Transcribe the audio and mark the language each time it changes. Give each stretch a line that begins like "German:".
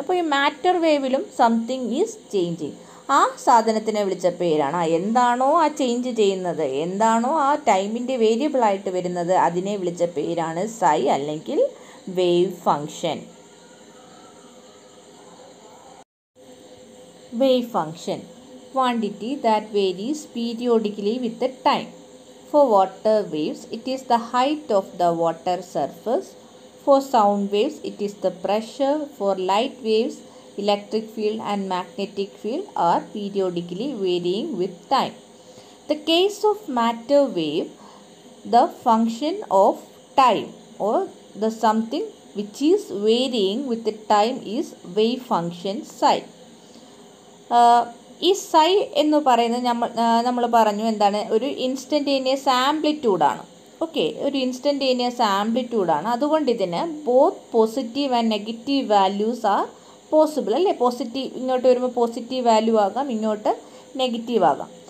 Malayalam: അപ്പോൾ ഈ matter വേവിലും
English: Something is changing.
Malayalam: ആ സാധനത്തിനെ വിളിച്ച പേരാണ്, എന്താണോ ആ ചേഞ്ച് ചെയ്യുന്നത്, എന്താണോ ആ ടൈമിൻ്റെ വേരിയബിളായിട്ട് വരുന്നത്, അതിനെ വിളിച്ച പേരാണ് psi അല്ലെങ്കിൽ wave function.
English: Wave function, quantity that varies periodically with time. For water waves, it is the height of the water surface. For sound waves, it is the pressure. For light waves, electric field and magnetic field are periodically varying with time. The case of matter wave, the function of time or the something which is varying with the time is wave function psi.
Malayalam: ഈ psi എന്ന് പറയുന്നത് നമ്മൾ പറഞ്ഞു എന്താണ്? ഒരു instantaneous ആംപ്ലിറ്റ്യൂഡാണ്. Okay, ഒരു instantaneous ആംപ്ലിറ്റ്യൂഡാണ്. അതുകൊണ്ട് ഇതിന്
English: both positive and negative values are possible,
Malayalam: അല്ലേ? പോസിറ്റീവ് ഇങ്ങോട്ട് വരുമ്പോൾ പോസിറ്റീവ് വാല്യൂ ആകാം, ഇങ്ങോട്ട് നെഗറ്റീവ് ആകാം.